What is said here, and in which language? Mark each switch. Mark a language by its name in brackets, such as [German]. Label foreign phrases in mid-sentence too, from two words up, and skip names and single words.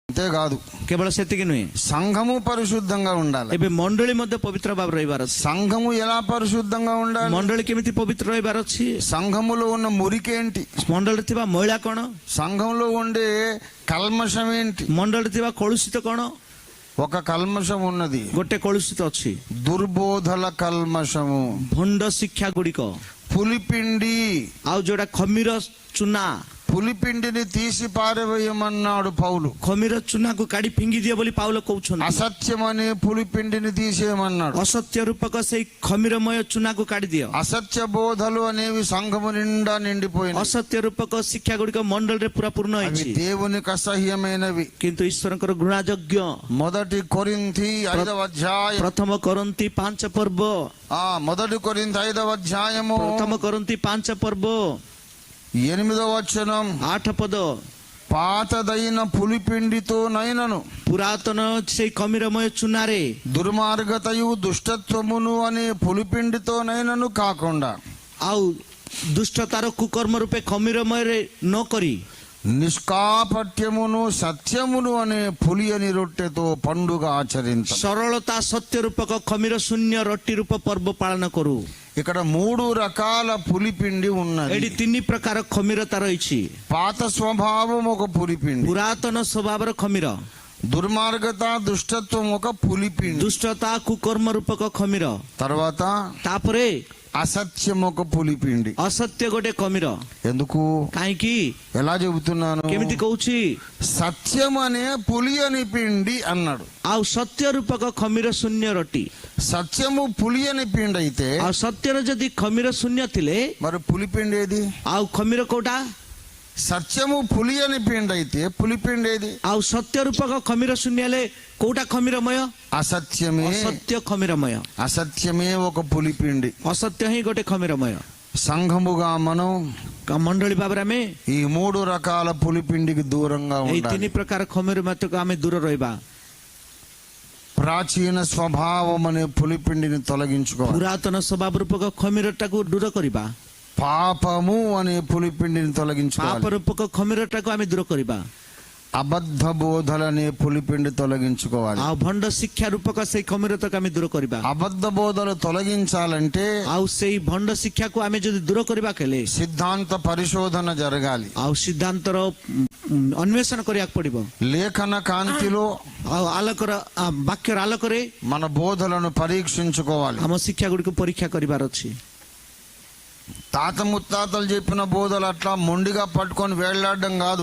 [Telugu] అంతేకాదు, [Odia] କେବଳ ସେତିକି ନୁହେଁ, [Telugu] సంఘము పరిశుద్ధంగా ఉండాలి. [Odia] ଏବେ ମଣ୍ଡଳୀ ମଧ୍ୟ ପବିତ୍ର ଭାବରେ ରହିବାର ଅଛି। [Telugu] సంఘము ఎలా పరిశుద్ధంగా ఉండాలి? [Odia] ମଣ୍ଡଳୀ କେମିତି ପବିତ୍ର ରହିବାର ଅଛି? [Telugu] సంఘములో ఉన్న మురికేంటి? [Odia] ମଣ୍ଡଳୀରେ ଥିବା ମଇଳା କଣ? [Telugu] సంఘంలో ఉండే కల్మషం ఏంటి? [Odia] ମଣ୍ଡଳୀରେ ଥିବା କଳୁଷିତ କଣ? [Telugu] ఒక కల్మషం ఉన్నది, [Odia] ଗୋଟେ କଳୁଷିତ ଅଛି, [Telugu] దుర్బోధల కల్మషము, [Odia] ଭଣ୍ଡ ଶିକ୍ଷା ଗୁଡ଼ିକ, [Telugu] పులిపిండి. [Odia] ଆଉ ଯୋଉଟା ଖମିର ଚୁନା, [Telugu] పులిపిండిని తీసి పారవేయమన్నాడు పౌలు. [Odia] ଖମିର ଚୁନାକୁ କାଢି ଫିଙ୍ଗି ଦିଅ ବୋଲି ପାଉଲ କହୁଛନ୍ତି। [Telugu] అసత్యమనే పులిపిండిని తీసేయమన్నాడు. [Odia] ଅସତ୍ୟ ରୂପକ ସେଇ ଖମିରମୟ ଚୁନାକୁ କାଢି ଦିଅ। [Telugu] అసత్య బోధలు అనేవి సంఘము నిండా నిండిపోయినాయి. [Odia] ଅସତ୍ୟ ରୂପକ ଶିକ୍ଷା ଗୁଡ଼ିକ ମଣ୍ଡଳୀରେ ପୁରା ପୂର୍ଣ୍ଣ [Telugu] అవి [Odia] ହେଇଛି, [Telugu] దేవునికి అసహ్యమైనవి. [Odia] କିନ୍ତୁ ଈଶ୍ୱରଙ୍କର ଘୃଣାଯୋଗ୍ୟ। [Telugu] మొదటి కొరింథీ 5వ అధ్యాయం, [Odia] ପ୍ରଥମ କରନ୍ତି 5 ପର୍ବ, [Telugu] మొదటి కొరింథీ 5వ అధ్యాయము [Odia] ପ୍ରଥମ କରନ୍ତି 5 ପର୍ବ [Telugu] 8వ వచనం, [Odia] 8 ପଦ, [Telugu] పాతదైన పులిపిండితో నైనను [Odia] ପୁରାତନ ସେଇ ଖମିରମୟ ଚୁନାରେ [Telugu] దుర్మార్గతయు దుష్టత్వమును అనే పులిపిండితో నైనను కాకుండా [Odia] ଆଉ ଦୁଷ୍ଟତାର କୁକର୍ମ ରୂପେ ଖମିରମୟରେ ନ କରି [Telugu] నిష్కాపట్యమును సత్యమును అనే పులియని రొట్టెతో పండుగ ఆచరించ. [Odia] ସରଳତା ସତ୍ୟ ରୂପକ ଖମିର ଶୂନ୍ୟ ରଟି ରୂପ ପର୍ବ ପାଳନ କରୁ। [Telugu] ఇక్కడ 3 రకాల పులిపిండి ఉన్నది. [Odia] ଏଠି 3 ପ୍ରକାର ଖମିରତା ରହିଛି। [Telugu] పాత స్వభావం ఒక పులిపిండి, [Odia] ପୁରାତନ ସ୍ୱଭାବର ଖମିର, [Telugu] దుర్మార్గత దుష్టత్వం ఒక పులిపిండి, [Odia] ଦୁଷ୍ଟତା କୁକର୍ମ ରୂପକ ଖମିର, [Telugu] తర్వాత [Odia] ତାପରେ [Telugu] అసత్యం ఒక పులిపిండి. [Odia] ଅସତ୍ୟ ଗୋଟେ ଖମିର। [Telugu] ఎందుకు, [Odia] କାହିଁକି, [Telugu] ఎలా చెబుతున్నాను? [Odia] କେମିତି କହୁଛି? [Telugu] సత్యం అనే పులియని పిండి అన్నాడు. [Odia] ଆଉ ସତ୍ୟ ରୂପକ ଖମିର ଶୂନ୍ୟ ରଟି, [Telugu] సత్యము పులియని పిండి అయితే [Odia] ଆଉ ସତ୍ୟର ଯଦି ଖମିର ଶୂନ୍ୟ ଥିଲେ [Telugu] మరి పులిపిండి ఏది? [Odia] ଆଉ ଖମିର କୋଉଟା? [Telugu] సత్యము పులియని పిండి అయితే పులిపిండి ఏది? [Odia] ଆଉ సత్ୟ రూపକ ଖମିର ଶୂନ୍ୟ ହେଲେ କୋଉଟା ଖମିରମୟ? [Telugu] అసత్యమే. [Odia] ଅସତ୍ୟ ଖମିରମୟ, [Telugu] అసత్యమే ఒక పులిపిండి. [Odia] ଅସତ୍ୟ ହିଁ ଗୋଟେ ଖମିରମୟ। [Telugu] సంఘముగా మనం [Odia] ମଣ୍ଡଳୀ ଭାବରେ ଆମେ [Telugu] ఈ 3 రకాల పులిపిండికి దూరంగా [Odia] ଏଇ [Telugu] ఉండాలి. [Odia] 3 ପ୍ରକାର ଖମିରମୟକୁ ଆମେ ଦୂର ରହିବା। [Telugu] ప్రాచీన స్వభావం అనే పులిపిండిని తొలగించుకోవాలి. [Odia] ପୁରାତନ ସ୍ୱଭାବ ରୂପକ ଖମିରଟାକୁ ଦୂର କରିବା। [Telugu] పాపము అనే పులిపిండిని తొలగించుకోవాలి. [Odia] ପାପ ରୂପକ ଖମିରଟାକୁ ଆମେ ଦୂର କରିବା। [Telugu] అబద్ధ బోధలనే పులిపిండి తొలగించుకోవాలి. [Odia] ଆଉ ଭଣ୍ଡ ଶିକ୍ଷା ରୂପକ ସେଇ ଖମିରତାକୁ ଆମେ ଦୂର କରିବା। [Telugu] అబద్ధ బోధలు తొలగించాలంటే [Odia] ଆଉ ସେଇ ଭଣ୍ଡ ଶିକ୍ଷାକୁ ଆମେ ଯଦି ଦୂର କରିବା ହେଲେ [Telugu] సిద్ధాంత పరిశోధన జరగాలి. [Odia] ଆଉ ସିଦ୍ଧାନ୍ତର ଅନ୍ୱେଷଣ କରିବାକୁ ପଡିବ। [Telugu] లేఖన కాంతిలో [Odia] ଆଉ ଆଲୋକର ବାକ୍ୟର ଆଲୋକରେ [Telugu] మన బోధలను పరీక్షించుకోవాలి. [Odia] ଆମ ଶିକ୍ଷା ଗୁଡ଼ିକୁ ପରୀକ୍ଷା କରିବାର ଅଛି। [Telugu] తాత ముత్తాతలు చెప్పిన బోధలు అట్లా మొండిగా పట్టుకొని వేళ్లాడడం కాదు.